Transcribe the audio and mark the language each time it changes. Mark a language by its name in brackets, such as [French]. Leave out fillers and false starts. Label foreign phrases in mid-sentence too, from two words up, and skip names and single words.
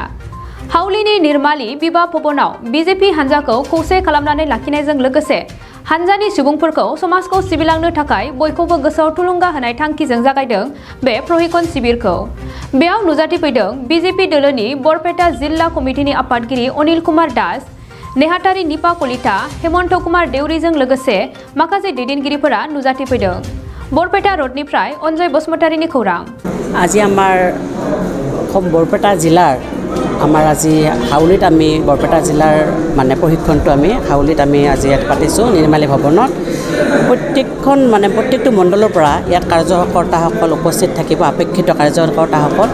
[Bodo] हावलिनि निर्माली बिबा भवनाव बिजेपि हान्जाखौ खौसे खालामनानै लाखिनायजों लोगोसे हान्जानि सुबुंफोरखौ समाजखौ सिबिलांनो थाखाय बयखौबो गोसोआव थुलुंगा होनाय थांखिजों जागायदों बे प्रहिकन शिबिरखौ। बेयाव नुजाथिफैदों बिजेपि दोलोनि बरपेटा जिल्ला कमिटिनि आफादगिरि अनिल कुमार दास, नेहाथारि निपा कलिता, हेमन्त कुमार देउरिजों लोगोसे माखासे दैदेनगिरिफोरा नुजाथिफैदों। बरपेटा रोडनिफ्राय अनजय बसुमतारीनि खौरां। [Assamese] আজি আমাৰ বৰপেটা জিলাৰ আজি হাউলিত আমি বৰপেটা জিলাৰ প্ৰশিক্ষণটো আমি হাউলিত আমি আজি ইয়াত পাতিছোঁ নিৰ্মালী ভৱনত। প্ৰত্যেকটো মণ্ডলৰ পৰা ইয়াত কাৰ্যকৰ্তাসকল উপস্থিত থাকিব, আপেক্ষিত কাৰ্যকৰ্তাসকল।